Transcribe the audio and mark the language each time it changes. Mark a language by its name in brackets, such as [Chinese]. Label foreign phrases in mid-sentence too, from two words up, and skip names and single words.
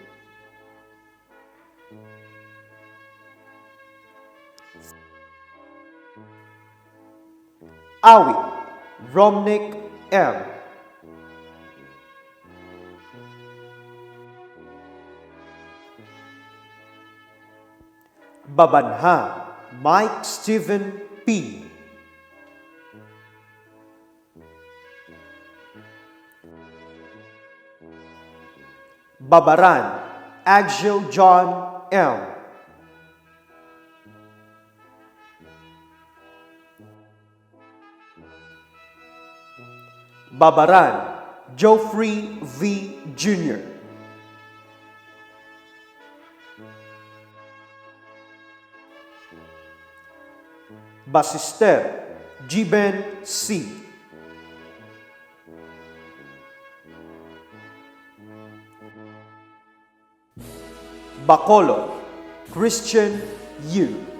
[Filipino] Awit Romnick M. Babanha Mike Stephen P. Babaran Agil John M. Babaran Geoffrey V. Jr. Basister Jiben C. Bacolod Christian U.